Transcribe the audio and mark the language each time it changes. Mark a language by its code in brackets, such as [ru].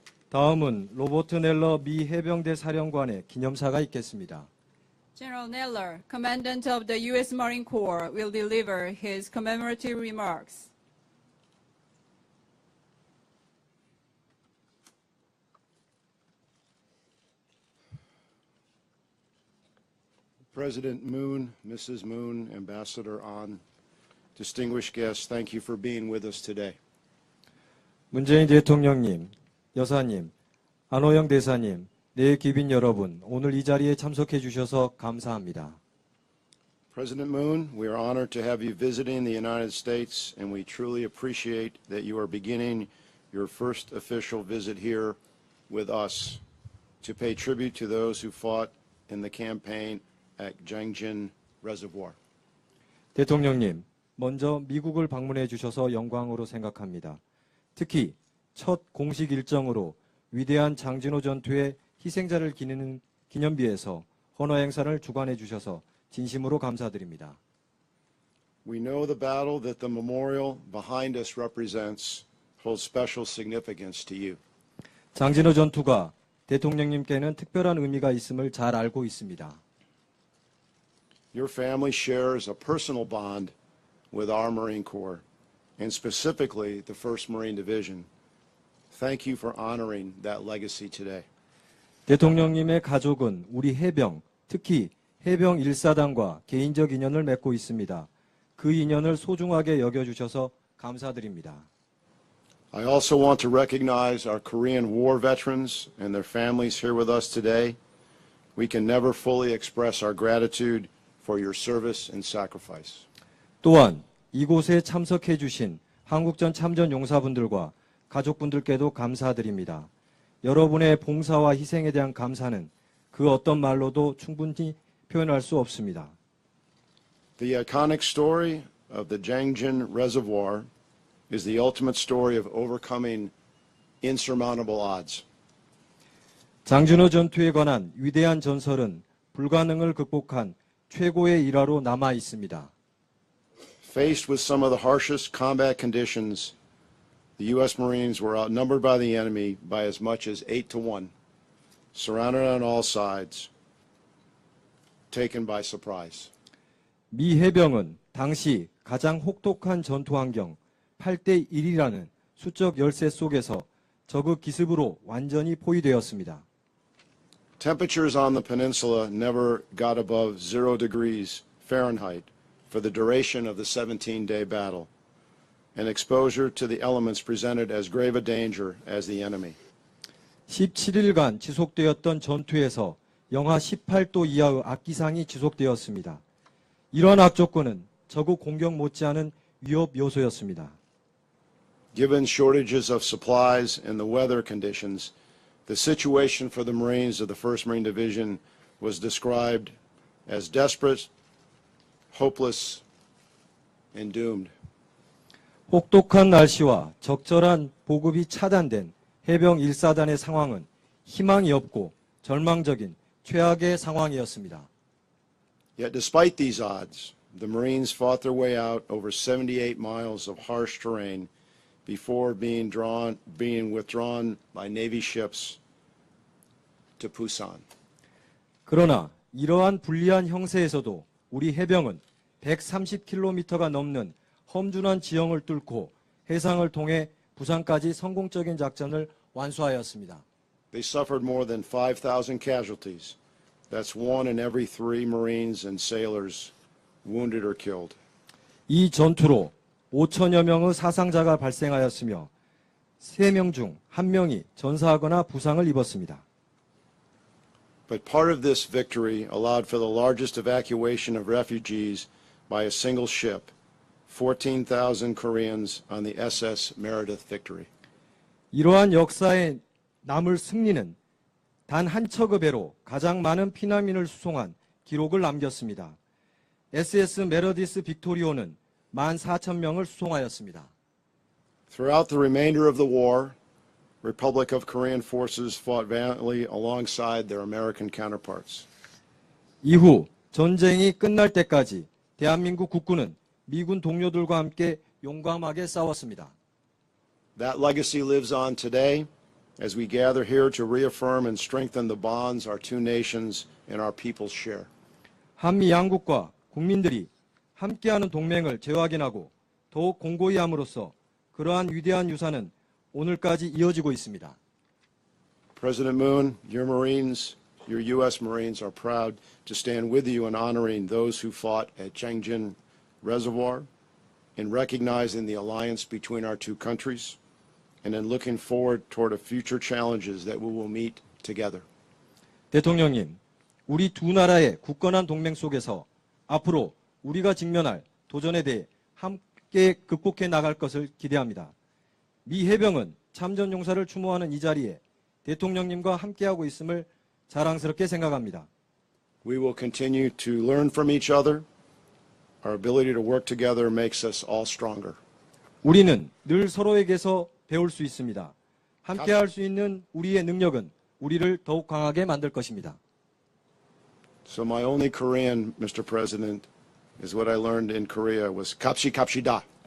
[ko] 다음은 로버트 넬러 미 해병대 사령관의 기념사가 있겠습니다. [en] General Neller, Commandant of the U.S. Marine Corps, will deliver his commemorative remarks. President Moon, Mrs. Moon, Ambassador An, distinguished guests, thank you for being with us today. [ko] 문재인 대통령님, 여사님, 안호영 대사님, 내 귀빈 여러분, 오늘 이 자리에 참석해 주셔서 감사합니다. [en] President Moon, we are honored to have you visiting the United States, and we truly appreciate that you are beginning your first official visit here with us to pay tribute to those who fought in the campaign at Jangjin Reservoir. [ko] 대통령님, 먼저 미국을 방문해 주셔서 영광으로 생각합니다. 특히 첫 공식 일정으로 위대한 장진호 전투의 희생자를 기리는 기념비에서 헌화 행사를 주관해 주셔서 진심으로 감사드립니다. [en] We know the battle that the memorial behind us represents holds special significance to you. [ko] 장진호 전투가 대통령님께는 특별한 의미가 있음을 잘 알고 있습니다. [en] Your family shares a personal bond with our Marine Corps, and specifically the 1st Marine Division. Thank you for honoring that legacy today. [ko] 대통령님의 가족은 우리 해병, 특히 해병 1사단과 개인적 인연을 맺고 있습니다. 그 인연을 소중하게 여겨주셔서 감사드립니다. [en] I also want to recognize our Korean War veterans and their families here with us today. We can never fully express our gratitude for your service and sacrifice. [ko] 또한 이곳에 참석해 주신 한국전 참전 용사분들과 가족분들께도 감사드립니다. 여러분의 봉사와 희생에 대한 감사는 그 어떤 말로도 충분히 표현할 수 없습니다. [en] The iconic story of the Jangjin Reservoir is the ultimate story of overcoming insurmountable odds. [ko] 장진호 전투에 관한 위대한 전설은 불가능을 극복한 최고의 일화로 남아 있습니다. [en] Faced with some of the harshest combat conditions, the U.S. Marines were outnumbered by the enemy by as much as 8-1, surrounded on all sides, taken by surprise. [ko] 미 해병은 당시 가장 혹독한 전투 환경 8대 1이라는 수적 열세 속에서 적의 기습으로 완전히 포위되었습니다. [en] Temperatures on the peninsula never got above 0 degrees Fahrenheit for the duration of the 17-day battle, and exposure to the elements presented as grave a danger as the enemy. [ko] 17일간 지속되었던 전투에서 영하 18도 이하의 악기상이 지속되었습니다. 이러한 악조건은 적의 공격 못지않은 위협 요소였습니다. [en] Given shortages of supplies and the weather conditions, the situation for the Marines of the 1st Marine Division was described as desperate, hopeless, and doomed. [ko] 혹독한 날씨와 적절한 보급이 차단된 해병 1사단의 상황은 희망이 없고 절망적인 최악의 상황이었습니다. [en] Yet despite these odds, the Marines fought their way out over 78 miles of harsh terrain before being withdrawn by Navy ships to Busan. [ko] 그러나 이러한 불리한 형세에서도 우리 해병은 130km가 넘는 험준한 지형을 뚫고 해상을 통해 부산까지 성공적인 작전을 완수하였습니다. [en] They suffered more than 5,000 casualties. That's 1 in every 3 Marines and sailors wounded or killed. [ko] 이 전투로 5천여 명의 사상자가 발생하였으며 3명 중 1명이 전사하거나 부상을 입었습니다. [en] But part of this victory allowed for the largest evacuation of refugees by a single ship, 14,000 Koreans on the SS Meredith Victory. [ko] 이러한 역사의 남을 승리는 단 한 척의 배로 가장 많은 피난민을 수송한 기록을 남겼습니다. SS 메러디스 빅토리오는 14,000명을 수송하였습니다. [en] Throughout the remainder of the war, Republic of Korean forces fought valiantly alongside their American counterparts. [ko] 이후 전쟁이 끝날 때까지 대한민국 국군은 미군 동료들과 함께 용감하게 싸웠습니다. [en] That legacy lives on today as we gather here to reaffirm and strengthen the bonds our two nations and our peoples share. [ko] 한미 양국과 국민들이 함께하는 동맹을 재확인하고 더욱 공고히 함으로써 그러한 위대한 유산은 오늘까지 이어지고 있습니다. [en] President Moon, your Marines, your U.S. Marines are proud to stand with you in honoring those who fought at Changjin Reservoir, in recognizing the alliance between our two countries, and in looking forward toward the future challenges that we will meet together. [ko] 대통령님, 우리 두 나라의 굳건한 동맹 속에서 앞으로 우리가 직면할 도전에 대해 함께 극복해 나갈 것을 기대합니다. 미 해병은 참전 용사를 추모하는 이 자리에 대통령님과 함께하고 있음을 자랑스럽게 생각합니다. [en] We will continue to learn from each other. Our ability to work together makes us all stronger. [ko] 우리는 늘 서로에게서 배울 수 있습니다. 함께할 수 있는 우리의 능력은 우리를 더욱 강하게 만들 것입니다. [en] So my only Korean, Mr. President, is what I learned in Korea was [ko] kap시 kap시다.